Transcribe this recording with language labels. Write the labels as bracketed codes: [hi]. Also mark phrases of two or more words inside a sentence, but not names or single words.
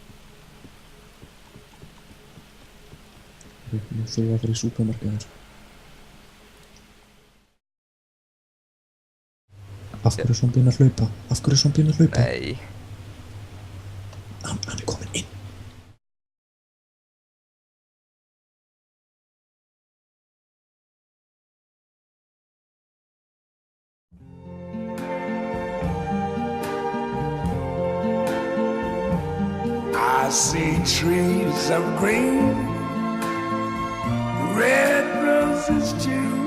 [is] Nú þurfa að fara í súpermarkaðinn, sko. Af hverju er zombíinn að hlaupa? Nei. Hann er kominn inn. [en] I see trees of green, red roses too.